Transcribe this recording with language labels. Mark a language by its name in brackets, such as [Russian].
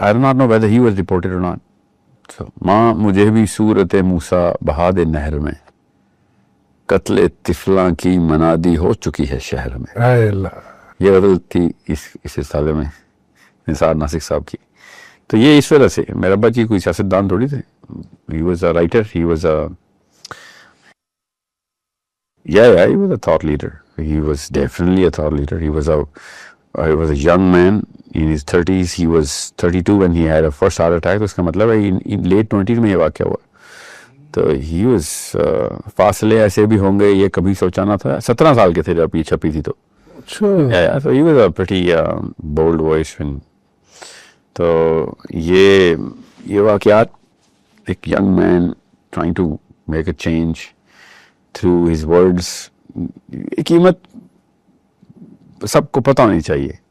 [English] I do not know whether he was deported or not. [Urdu] ماں مجھے بھی صورت موسیٰ بہا دے نہر میں, قتل طفلاں کی منادی ہو چکی ہے شہر میں. اے اللہ. یہ غزل تھی اس رسالے میں نثار ناسک صاحب کی. تو یہ اس وجہ سے میرا ابا جی کوئی سیاستدان تھوڑی تھے, [English] He was a writer, he was a he was a thought leader. He was definitely a thought leader. He was a young man in his 30s. He was 32 when he had a first heart attack. [Urdu] تو اس کا مطلب ہے [English] in late 20s [Urdu] میں یہ واقعہ ہوا. تو [English] he was [Urdu] فاصلے ایسے بھی ہوں گے یہ کبھی سوچا نہ تھا. 17 سال کے تھے جب یہ چھپی تھی. تو [English] so he was a pretty bold voice. [Urdu] تو یہ واقعات, ایک [English] young man trying to make a change through his words, [Urdu] قیمت سب کو پتہ ہونی چاہیے.